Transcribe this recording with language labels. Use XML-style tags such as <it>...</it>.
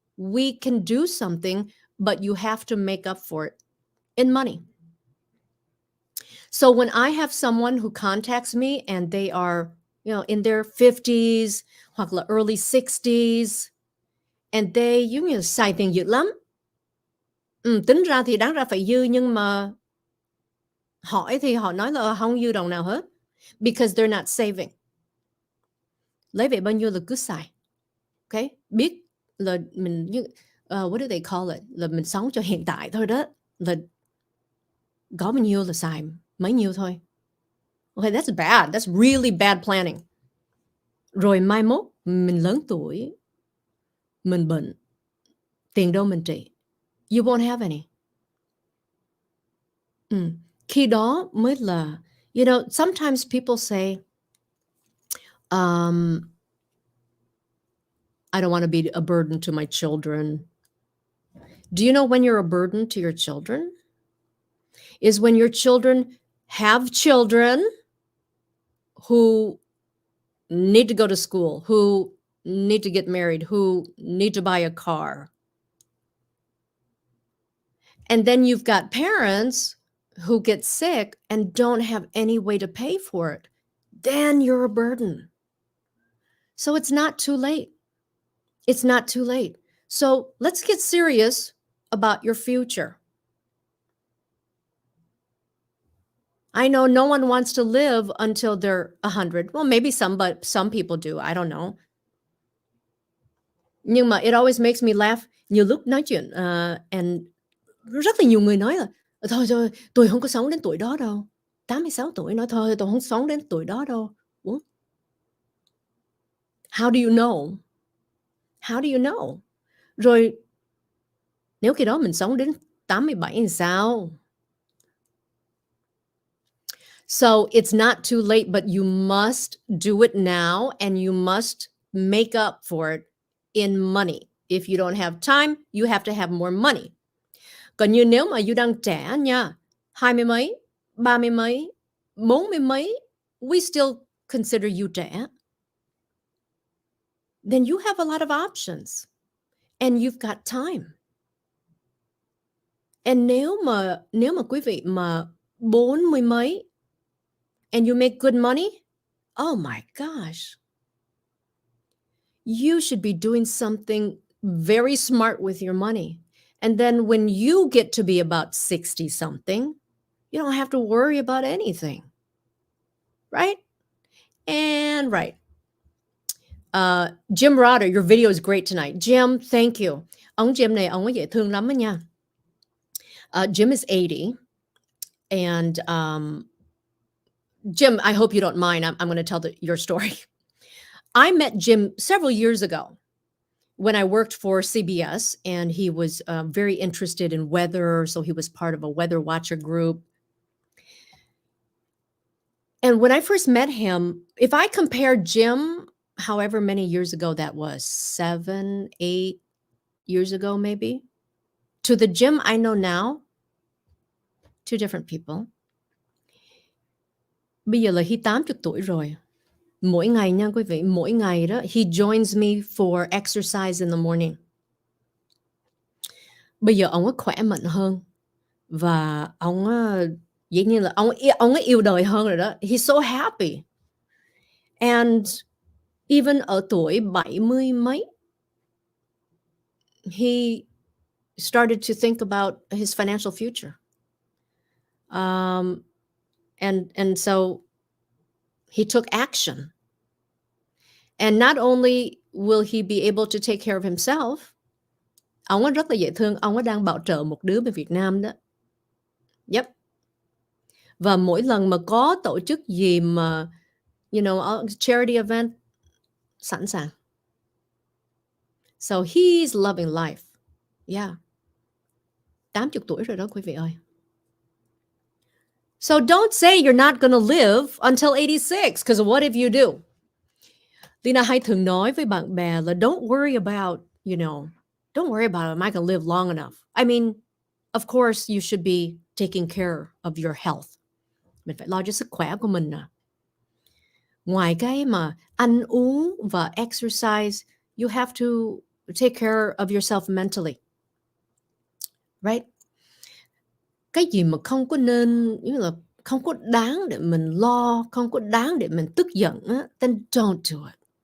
<en>We can do something, but you have to make up for it in money. So when I have someone who contacts me and they are, in their 50s</en> <vi>hoặc là</vi> <en>early 60s, and they</en> <vi>xài tiền dữ lắm. Tính ra thì đáng ra phải dư, nhưng mà hỏi thì họ nói là không dư đồng nào hết.</vi> <en>Because they're not saving.</en> <vi>Lấy về bao nhiêu là cứ xài. Okay? Biết là mình,</vi> <en>what do they call it?</en> <vi>Là mình sống cho hiện tại thôi đó. Là có bao nhiêu là xài mấy nhiêu thôi.</vi> <en>Okay, that's bad. That's really bad planning.</en> <vi>Rồi mai mốt, mình lớn tuổi, mình bệnh, tiền đâu mình trị.</vi> <en>You won't have any.</en> <vi>Khi đó mới là,</vi> <en>sometimes people say, I don't want to be a burden to my children. Do you know when you're a burden to your children? Is when your children have children who need to go to school, who need to get married, who need to buy a car. And then you've got parents who get sick and don't have any way to pay for it. Then you're a burden. So it's not too late. It's not too late. So let's get serious about your future. I know no one wants to live until they're 100. Well, maybe some, but some people do. I don't know.</en> <vi>Nhưng mà</vi> <en>it always makes me laugh.</en> <vi>Nhiều lúc nói chuyện</vi> <en>and</en> <vi>rất là nhiều người nói là thôi thôi tôi không có sống đến tuổi đó đâu. 86 tuổi nói thôi tôi không sống đến tuổi đó đâu. Ủa?</vi> <en>How do you know? How do you know?</en> <vi>Rồi nếu khi đó mình sống đến 87 thì sao?</vi> <en>So it's not too late, but you must do it now and you must make up for it in money. If you don't have time, you have to have more money.</en> <vi>Còn như nếu mà you đang trẻ nha, 20 mấy, 30 mấy, 40 mấy,</vi> <en>we still consider you</en> <vi>trẻ.</vi> <en>Then you have a lot of options and you've got time. And</en> <vi>nếu mà quý vị mà 40 mấy</vi> <en>and you make good money, oh my gosh. You should be doing something very smart with your money. And then when you get to be about 60 something, you don't have to worry about anything. Right? And right. Jim Rotter, your video is great tonight. Jim, thank you.</en> <vi>Ông Jim này, ông ấy dễ thương lắm đó nha.</vi> <en>Jim is 80. And Jim, I hope you don't mind. I'm going to tell your story. I met Jim several years ago when I worked for CBS, and he was very interested in weather. So he was part of a weather watcher group. And when I first met him, if I compared Jim, however many years ago that was, 7, 8 years ago maybe, to the Jim I know now, two different people.</en> <vi>Bây giờ là</vi> <en>he</en> <vi>80 tuổi rồi. Mỗi ngày nha quý vị, mỗi ngày đó,</vi> <en>he joins me for exercise in the morning.</en> <vi>Bây giờ ông ấy khỏe mạnh hơn và ông dĩ nhiên là ông ấy yêu đời hơn rồi đó.</vi> <en>He's so happy. And even ở tuổi 70 mấy, he started to think about his financial future. And so he took action. And not only will he be able to take care of himself,</en> <vi>ông ấy rất là dễ thương, ông ấy đang bảo trợ một đứa bên Việt Nam đó. Yep. Và mỗi lần mà có tổ chức gì mà,</vi> <en>you know, charity event,</en> <vi>sẵn sàng.</vi> <en>So he's loving life. Yeah.</en> <vi>80 tuổi rồi đó quý vị ơi.</vi> <en>So don't say you're not going to live until 86, because what if you do?</en> <vi>Leyna hay thường nói với bạn bè là</vi> <en>don't worry about, you know, don't worry about am I going to live long enough. I mean, of course you should be taking care of your health.</en> <vi>Mình phải lo cho sức khỏe của mình nè. Ngoài cái mà ăn uống và exercise,</vi> <en>you have to take care of yourself mentally. Right?</en> <vi>Cái gì mà không có nên, như là không có đáng để mình lo, không có đáng để mình tức giận á,</vi> <en>then don't do it.</en>